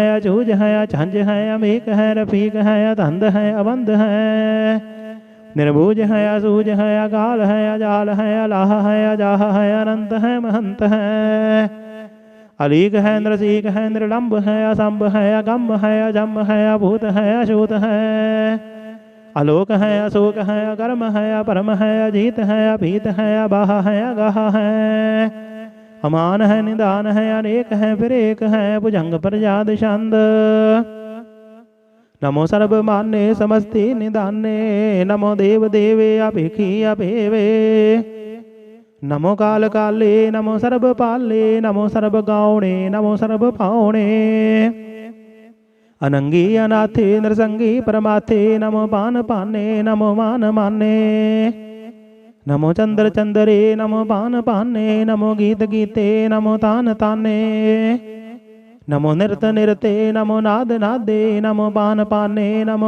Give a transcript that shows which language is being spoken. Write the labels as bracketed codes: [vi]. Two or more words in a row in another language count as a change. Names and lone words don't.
[pa] ਅਚੂਜ ਹੈ, ਅਛੰਜ ਹੈ, ਅਮੇਕ ਹੈ, ਰਫੀਕ ਹੈ, ਅਧੰਦ ਹੈ, ਅਬੰਧ ਹੈ, ਨਿਰਭੂਜ ਹੈ, ਅਸੂਜ ਹੈ, ਅਕਾਲ ਹੈ, ਅਜਾਲ ਹੈ, ਅਲਾਹ ਹੈ, ਅਜਾਹ ਹੈ, ਅਨੰਤ ਹੈ, ਮਹੰਤ ਹੈ, ਅਲੀਕ ਹੈ, ਨਿਰਸੀਕ ਹੈ, ਨਿਰਲੰਭ ਹੈ, ਅਸੰਭ ਹੈ, ਅਗੰਮ ਹੈ, ਅਜੰਮ ਹੈ, ਅਭੂਤ ਹੈ, ਅਛੂਤ ਹੈ, ਅਲੋਕ ਹੈ, ਅਸੋਕ ਹੈ, ਅਕਰਮ ਹੈ, ਅਪਰਮ ਹੈ, ਅਜੀਤ ਹੈ, ਅਭੀਤ ਹੈ, ਅਬਾਹ ਹੈ, ਅਗਾਹ ਹੈ, ਅਮਾਨ ਹੈ, ਨਿਦਾਨ ਹੈ, ਅਨੇਕ ਹੈ, ਫਿਰ ਏਕ ਹੈ। ਭੁਜੰਗ ਪ੍ਰਜਾਦ ਛੰਦ। ਨਮੋ ਸਰਬ ਮਾਨੇ, ਸਮਸਤੀ ਨਿਦਾਨੇ, ਨਮੋ ਦੇਵ ਦੇਵੇ, ਅਭੇਖੀ ਅਭੇਵੇ, नमो काल काले नमो सर्ब पाले नमो सर्ब गावणे नमो सर्ब पावणे अनंगी अनाथे नरसंगी परमाथे नमो पान पाने नमो मान माने नमो चंद्र चंद्रे नमो पान पाने नमो गीत गीते नमो तान ताने नमो नृत निरते नमो नाद नादे नमो पान पाने नमो